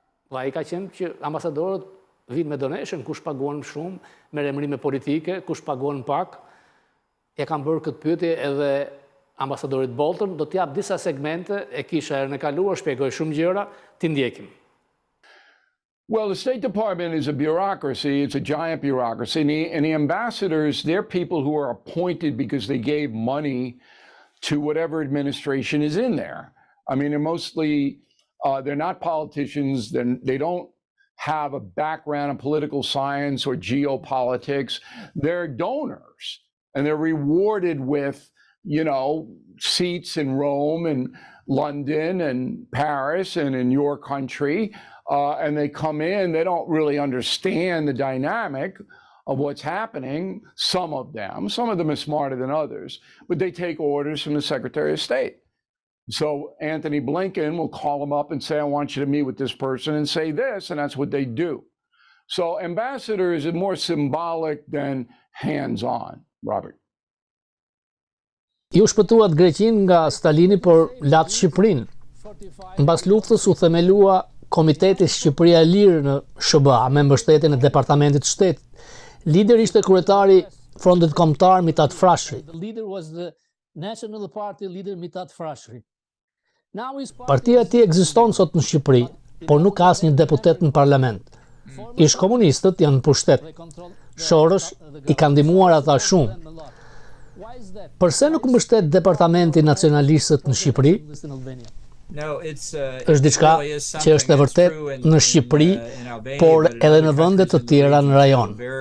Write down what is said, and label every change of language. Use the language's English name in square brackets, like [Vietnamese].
[Albanian] Dhe ai ka qenë që ambasadorët vinë me donation, kush paguan shumë, me emërime politike, kush paguan pak. Ja kam bërë këtë pyetje edhe ambasadorit Bolton, do t'jap disa segmente, e kisha herën e kaluar, shpjegoj shumë gjëra, t'i ndjekim. [English] Well, the State Department is a bureaucracy. It's a giant bureaucracy. And the ambassadors, they're people who are appointed because they gave money to whatever administration is in there. I mean, they're mostly, they're not politicians. They don't have a background in political science or geopolitics. They're donors, and they're rewarded with, seats in Rome and London and Paris and in your country. And they come in, they don't really understand the dynamic of what's happening, some of them are smarter than others, but they take orders from the Secretary of State. So Anthony Blinken will call them up and say, I want you to meet with this person and say this, and that's what they do. So ambassadors are more symbolic than hands-on, Robert. [Albanian] Ju shpëtuat Greqin nga Stalini, por latë Shqipërinë. Mbas luftës u themelua Komiteti Shqipëria e Lirë në SBA me mbështetjen e Departamentit të Shtetit. Lider ishte kryetari Frontit Kombëtar Mithat Frashëri. [English] The leader was the National Party leader Mithat Frashëri. [Albanian] Partia e tij ekziston sot në Shqipëri, por nuk ka asnjë deputet në parlament. Ish komunistët janë në pushtet. Shorosh i ka ndihmuar ata shumë. Përse nuk mbështet Departamenti Nacionalistët në Shqipëri? Është diçka që është e vërtet në Shqipëri, por edhe në vende të tjera në rajon.